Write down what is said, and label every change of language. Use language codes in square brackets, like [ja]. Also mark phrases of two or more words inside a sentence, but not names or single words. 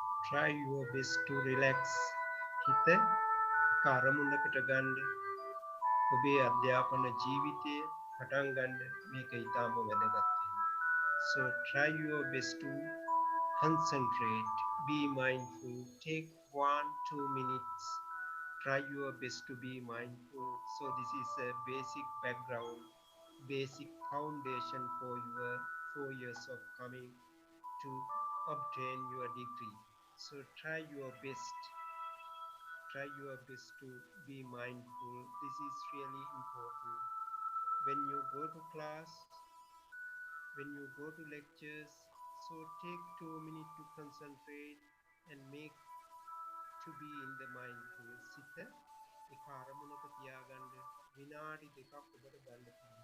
[en] try your best to relax. [si] හිත කරමුණකට ගන්න. ඔබේ අධ්‍යාපන ජීවිතය පටන් ගන්න මේක ඊටම වැදගත් වෙනවා. [en] So try your best to concentrate, be mindful, take 1-2 minutes. Try your best to be mindful. So this is a basic background, basic foundation for your 4 years of coming to obtain your degree. So try your best. Try your best to be mindful. This is really important. When you go to class, when you go to lectures, so take 2 minutes to concentrate and make to be in the mindful. [si] සිත එක අරමුණක තියාගන්න විනාඩි දෙකක් ඔබට ගන්න පුළුවන්.